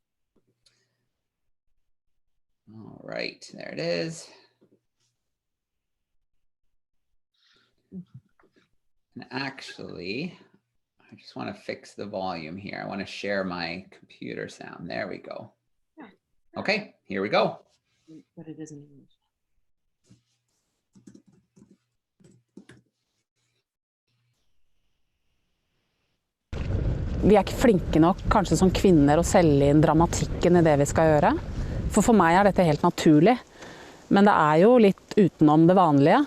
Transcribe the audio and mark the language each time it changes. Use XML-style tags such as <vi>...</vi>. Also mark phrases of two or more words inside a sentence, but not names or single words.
<en>All right, there it is. And actually, I just want to fix the volume here. I want to share my computer sound. There we go. Okay, here we go. But it isn't English.</en> <no>Vi er ikke flinke nok, kanskje som kvinner, å selge inn dramatikken i det vi skal gjøre. For meg er dette helt naturlig. Men det er jo litt utenom det vanlige.</no>